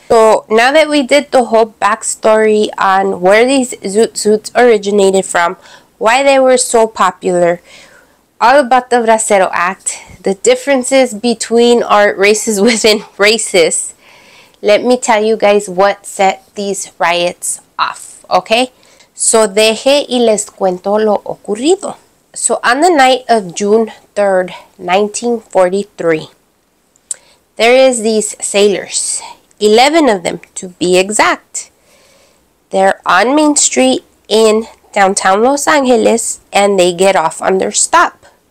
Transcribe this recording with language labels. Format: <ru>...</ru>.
<en>So now that we did the whole backstory on where these zoot suits originated from, why they were so popular, all about the Bracero Act, the differences between our races within races, let me tell you guys what set these riots off, okay?</en> <es>So deje y les cuento lo ocurrido.</es> <en>So on the night of June 3rd, 1943, there is these sailors, 11 of them to be exact. They're on Main Street in downtown Los Angeles and they get off on their stop.</en>